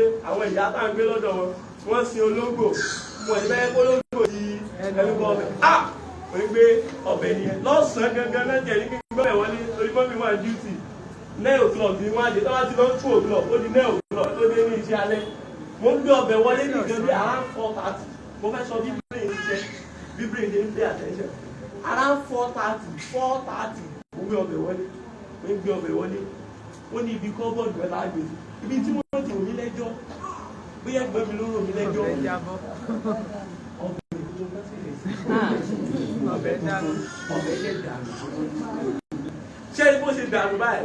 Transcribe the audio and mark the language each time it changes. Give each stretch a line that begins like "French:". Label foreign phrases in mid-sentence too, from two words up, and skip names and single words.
Yoruba: Àwọn ìyá tá ń gbé lọ́dọ̀ wọn, wọ́n sin olóńgbò. Mo ẹ̀ bẹ́ẹ̀ olóńgbò di ẹnu bọ́ ọbẹ̀. Wọ́n gbé ọbẹ̀ nìyẹn. Lọ́sàn-án gangan náà jẹ́ ní gbígbọ́ ẹ̀ wọlé torí mọ́mí wà duty. 9 o'clock ni wọ́n á dé. Tó bá ti lọ 2 o'clock ó di 9 o'clock tó dé ní iṣẹ́ alẹ́. Mo ń gbé ọbẹ̀ wọlé ní ìjọba bí around 4:30. Mo fẹ́ sọ bí brain ṣiṣẹ́.
Nigerian Pidgin: Bí brain dey pay attention.
Yoruba: Around 4:30 mo gbé ọbẹ̀ wọlé. Mo gbé ọbẹ̀ wọlé. Ó ní ibi cupboard rẹ̀ lágbè. Ibi tí mo ti rò mí lẹ́jọ́. Bóyá ẹgbẹ́ mi ló rò mí lẹ́jọ́. Ọbẹ̀ dànù. Ṣé ní bó ṣe dànù báyìí?